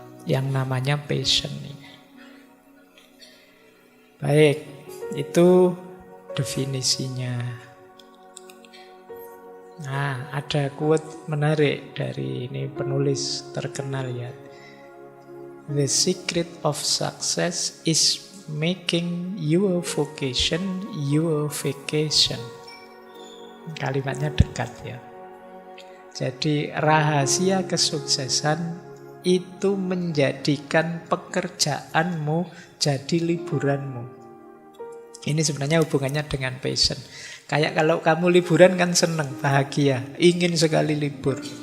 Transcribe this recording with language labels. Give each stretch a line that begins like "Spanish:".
Indonesian: Yang namanya passion ini. Baik, itu definisinya. Nah, ada quote menarik dari ini penulis terkenal ya.
English: The secret of success is making your vocation your vacation.
Indonesian: Kalimatnya dekat ya. Jadi rahasia kesuksesan itu menjadikan pekerjaanmu jadi liburanmu. Ini sebenarnya hubungannya dengan passion. Kayak kalau kamu liburan kan seneng, bahagia, ingin sekali libur.